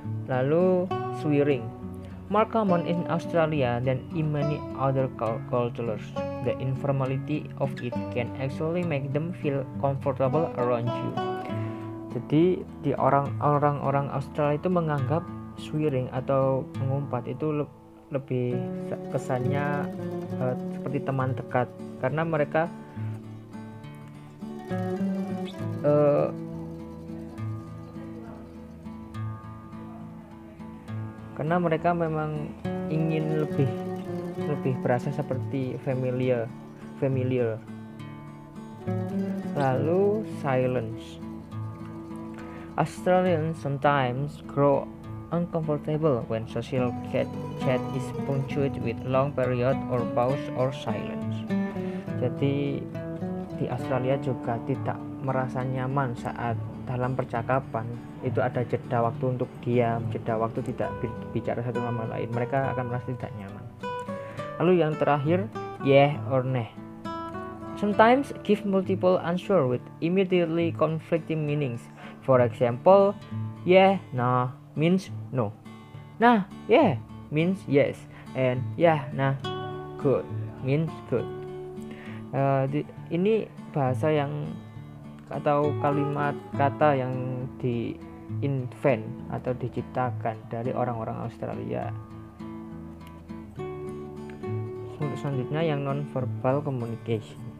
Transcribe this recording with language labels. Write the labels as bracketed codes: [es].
[id] Lalu [en] swearing, more common in Australia than in many other cultures. The informality of it can actually make them feel comfortable around you. [id] Jadi di orang-orang Australia itu menganggap swearing atau mengumpat itu lebih kesannya seperti teman dekat, karena mereka memang ingin lebih berasa seperti familiar. Lalu [en] silence. Australians sometimes grow uncomfortable when social chat is punctuated with long period or pause or silence. [id] Jadi di Australia juga tidak merasa nyaman saat dalam percakapan itu ada jeda waktu untuk diam, jeda waktu tidak bicara satu sama lain. Mereka akan merasa tidak nyaman. Lalu yang terakhir, [en] yeah or nah. Sometimes give multiple answer with immediately conflicting meanings. For example, yeah, nah means no. Nah, yeah means yes. And yeah, nah, good means good. [id] Ini bahasa yang atau kalimat kata yang di-invent atau diciptakan dari orang-orang Australia. Selanjutnya yang [en] non-verbal communication.